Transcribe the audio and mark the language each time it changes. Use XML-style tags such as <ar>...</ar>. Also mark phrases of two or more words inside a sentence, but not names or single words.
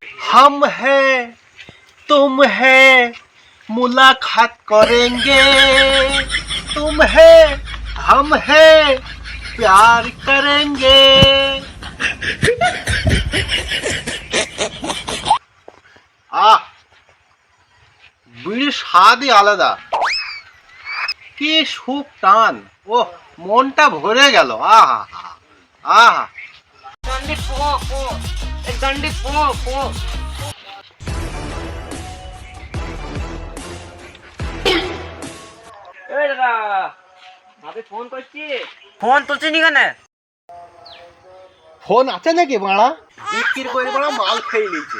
<hi>हम हैं तुम है मुलाकात करेंगे तुम है हम है प्यार करेंगे</hi> <bn>আহ বিড়ির স্বাদই আলাদা কি সুখ টান ও মনটা ভরে গেল আহা আহা</bn> <hi>डंडी पो पो एक डंडी पो पो</hi> <bn>এই দাদা ভাবি ফোন করছি ফোন তুলছিনি কেন ফোন আছে নাকি বাড়া বিক্রি করে বাড়া মাল খেয়ে নিয়েছে</bn>